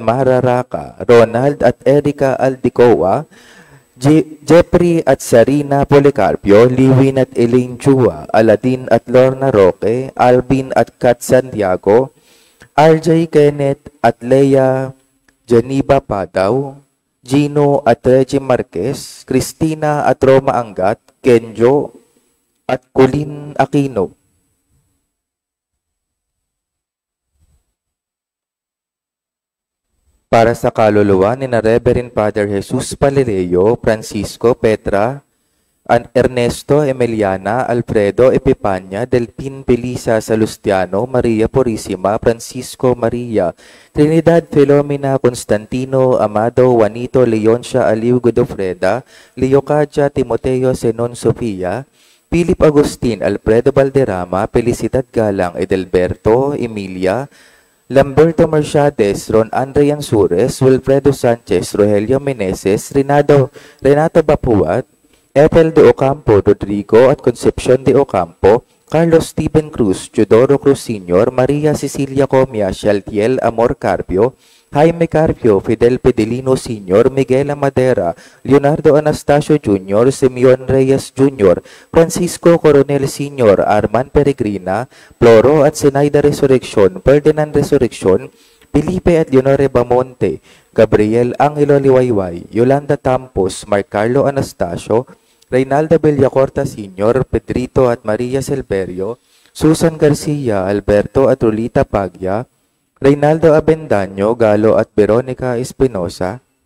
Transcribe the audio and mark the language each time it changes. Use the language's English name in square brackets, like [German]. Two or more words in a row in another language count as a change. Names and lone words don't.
[Filipino] Mararaka, Ronald at Erica Aldicoa, Jeffrey at Sarina Policarpio, Liwin at Elaine Chua, Aladin at Lorna Roque, Alvin at Kat Santiago, RJ Kenneth at Leia Geneva Padaw, Gino at Reggie Marquez, Christina at Roma Angat, Kenjo at Colin Aquino. Para sa kaluluwa ni na Reverend Father Jesus Palileo, Francisco Petra, Ernesto Emiliana, Alfredo Epipania, Delpin Belisa Salustiano, Maria Purisima, Francisco Maria, Trinidad Filomena Constantino, Amado, Juanito Leoncia Aliu Godofreda, Leocadia Timoteo Senon Sofia, Philip Agustin, Alfredo Valderrama, Felicidad Galang, Edelberto, Emilia, Lamberto Mercedes, Ron Andre Ansures, Wilfredo Sanchez, Rogelio Meneses, Renato Bapuat, Ethel de Ocampo, Rodrigo at Concepcion de Ocampo, Carlos Stephen Cruz, Teodoro Cruz Sr., Maria Cecilia Comia, Shaltiel Amor Carpio, Jaime Carpio, Fidel Pedelino Sr., Miguel Amadera, Leonardo Anastasio Jr., Simeon Reyes Jr., Francisco Coronel Sr., Arman Peregrina, Floro at Zenaida Resurrection, Ferdinand Resurrection, Felipe at Leonore Bamonte, Gabriel Angelo Liwayway, Yolanda Tampos, Marcarlo Anastasio, Reynaldo Villacorta Sr., Pedrito at Maria Silverio, Susan Garcia, Alberto at Rulita Pagya, Reynaldo Abendaño, Galo at Veronica Espinosa,